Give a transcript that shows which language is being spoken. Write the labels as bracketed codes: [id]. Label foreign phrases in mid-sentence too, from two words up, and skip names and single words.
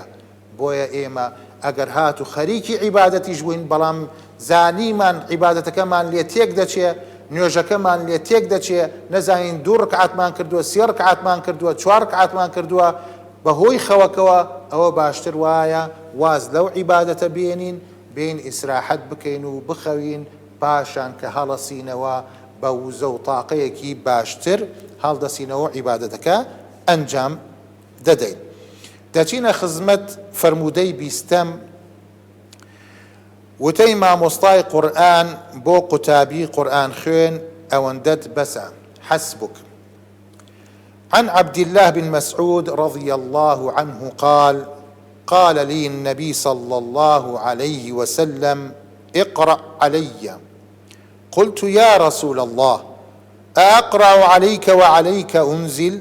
[ckb] بۆیە ئێمە ئەگەر هات و خەریکی عیبادەتیش بووین بەڵام زانیمان عیبادەتەکەمان لێ تێک دەچێ، نوێژەکەمان لێ تێک دەچێ، نەزانین 2 ڕکعاتمان کردووە، 3 ڕکعاتمان کردووە، 4 ڕکعاتمان کردووە بەهۆی خەوەکەوە، ئەوە باشتر وایە واز لەو عیبادەتە بێنین، بین ئیسراحەت بکەین و بخەوین، پاشان کە هەڵەسینەوە بە وزە و تاقەیەکی باشتر هەڵدەسینەوە عیبادەتەکە ئەنجام دەدەین. دەچینە خزمەت فەرموودەی 20ەم، وتەی مامۆستای قورئان بۆ قوتابی قورئان خوێن ئەوەندەت بەسە. [ar] حسبك. عن عبد الله بن مسعود رضي الله عنه قال: قال لي النبي صلى الله عليه وسلم: اقرأ علي. قلت: يا رسول الله، أقرأ عليك وعليك أنزل؟